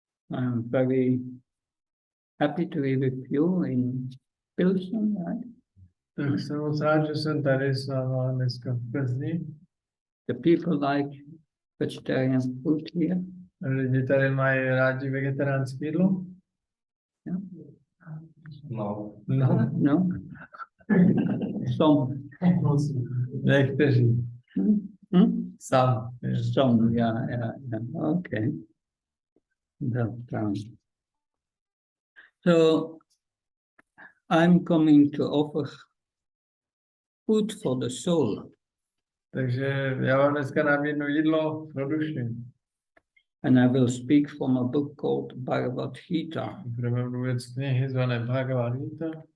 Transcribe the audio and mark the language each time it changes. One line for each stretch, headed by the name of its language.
English: I'm very happy to be with you in Pilsen, right?
Czech: Tak jsem moc rád, že jsem tady s váma dneska v Plzni.
English: The people like vegetarian food here.
Czech: Lidi tady mají rádi vegetariánské jídlo?
English: Yeah. No. No? Some.
Czech: Někteří.
English: Some. Some, yeah. Okay. So I'm coming to offer food for the soul.
Czech: Takže já vám dneska nabídnu jídlo pro duši.
English: And I will speak from a book called Bhagavad Gita.
Czech: Budeme mluvit z knihy zvané Bhagavad Gita.